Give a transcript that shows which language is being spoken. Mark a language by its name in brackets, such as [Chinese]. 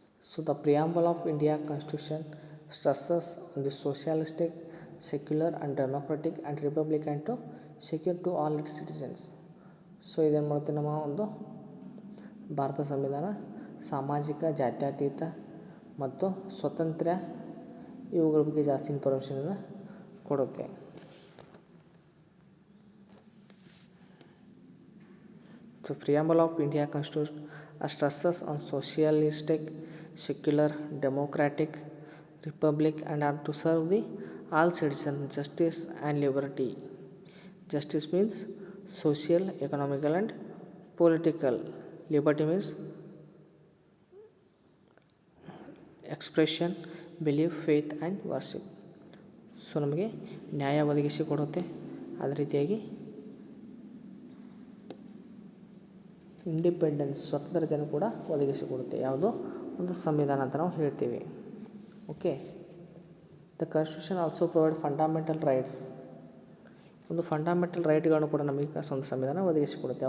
[English] So the preamble of India constitution stresses on the socialistic, secular and democratic and republican to secure to all its citizens. [Kannada] So ಇದೇನು ಮಾಡುತ್ತೆ, ನಮ್ಮ ಒಂದು ಭಾರತ ಸಂವಿಧಾನ ಸಾಮಾಜಿಕ, ಜಾತ್ಯತೀತ ಮತ್ತು ಸ್ವತಂತ್ರ ಇವುಗಳ ಬಗ್ಗೆ ಜಾಸ್ತಿ ಇನ್ಫಾರ್ಮೇಷನನ್ನು ಕೊಡುತ್ತೆ. [English] So preamble of India constitution stresses on socialistic, secular, democratic, republic and are to serve the all citizens justice and liberty. Justice means social, economical and political. Liberty means expression, belief, faith and worship. [Kannada] So ನಮಗೆ ನ್ಯಾಯ ಒದಗಿಸಿ ಕೊಡುತ್ತೆ. ಅದೇ ರೀತಿಯಾಗಿ independence, ಸ್ವತಂತ್ರತೆಯನ್ನು ಕೂಡ ಒದಗಿಸಿಕೊಡುತ್ತೆ. ಯಾವುದು, ಒಂದು ಸಂವಿಧಾನ ಅಂತ ನಾವು ಹೇಳ್ತೀವಿ. Okay. [English] The constitution also provide fundamental rights. [Kannada] ಒಂದು ಫಂಡಮೆಂಟಲ್ ರೈಟ್ಗಳನ್ನು ಕೂಡ ನಮಗೆ ಒಂದು ಸಂವಿಧಾನ ಒದಗಿಸಿಕೊಡುತ್ತೆ.